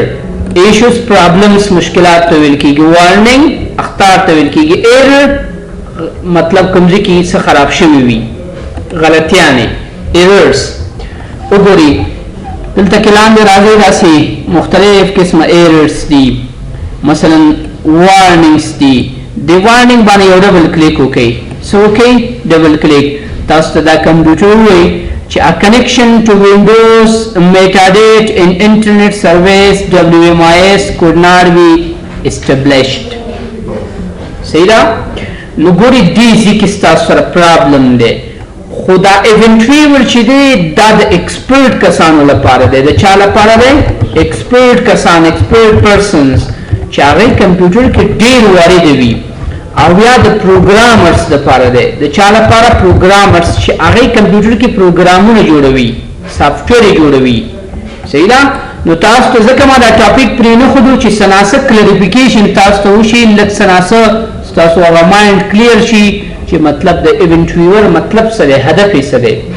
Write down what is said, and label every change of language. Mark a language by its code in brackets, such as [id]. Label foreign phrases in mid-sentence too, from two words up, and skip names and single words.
[en] issues problems [ps] مشکلات ته ویل کېږي، وارننګ اخطار ته ویل کېږي، ایرر مطلب کوم ځای کې څه خراب شوي وي، غلطیانې، ایررز. وګورئ دلته کې لاندې راځي داسې مختلف قسمه ایررز دي مثلا وارننګز دي د وارننګ باندې یو [en] double click [ps] وکړئ څه وکړئ [en] double click [ps] تاسو ته دا کمپیوټر وایي چې [en] a connection to Windows metadata in internet service WMIS could not be established [ps] صحیح ده نو ګوري دې ځکه ستاسو سره پرابلم دی خو دا [en] event viewer [ps] چې دی دا د ایکسپرټ کسانو لپاره دی د چا لپاره دی ایکسپرټ کسان [en] expert persons [ps] چې هغه کمپیوټر کې ډیر وارد وي او یا د پروګرامرز لپاره دی د چا لپاره پروګرامرز چې هغه کمپیوټر کې پروګرامونه جوړوي سافټویر جوړوي صحیح ده نو تاسو ته ځکه ما دا ټاپک پرې نه خودو چې سناسه کلیریفیکیشن تاسو ته وشي لږ سناسه تاسو هغه [en] mind clear [ps] شي چې مطلب د [en] event viewer [ps] مطلب څه دی هدف یې څه دی